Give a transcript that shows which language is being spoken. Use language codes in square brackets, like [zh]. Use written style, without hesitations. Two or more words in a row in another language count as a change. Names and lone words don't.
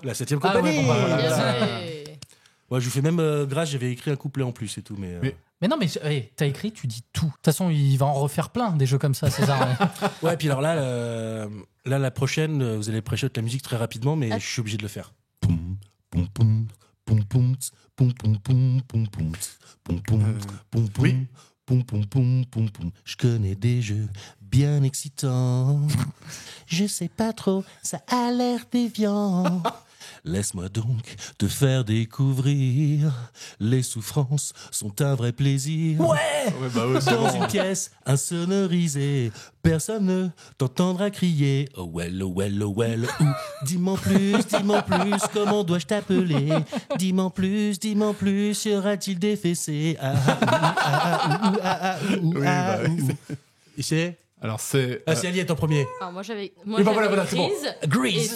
[fr] La 7ème Ah ouais, compagnie. bon, bah, voilà. Bien Voilà. joué. Ouais, je vous fais même grâce, j'avais écrit un couplet en plus et tout. Mais. Mais non, mais hey, t'as écrit, tu dis tout. De toute façon, il va en refaire plein des jeux comme ça, César. Ouais, puis alors là, la prochaine, vous allez prêcher la musique très rapidement, mais Ah. je suis obligé de le faire. Poum, poum, poum, poum, poum, tss, poum, poum, poum, poum, poum, tss, poum, poum, poum, poum, oui. poum, poum, poum, poum, poum. Je connais des jeux bien excitants. Je sais pas trop, ça a l'air déviant. Laisse-moi donc te faire découvrir. Les souffrances sont un vrai plaisir. Ouais. Ouais, bah ouais, c'est Dans bon. une pièce insonorisée, personne ne t'entendra crier. [en] Oh well, oh well, oh well. [fr] Ou dis-moi plus, comment dois-je t'appeler? Dis-moi plus, y aura-t-il des fessées? Ah, Oui, bah oui, Et c'est Alors, c'est. c'est Aliette en premier. Alors moi j'avais Oui, bah voilà, c'est bon. Grease. Et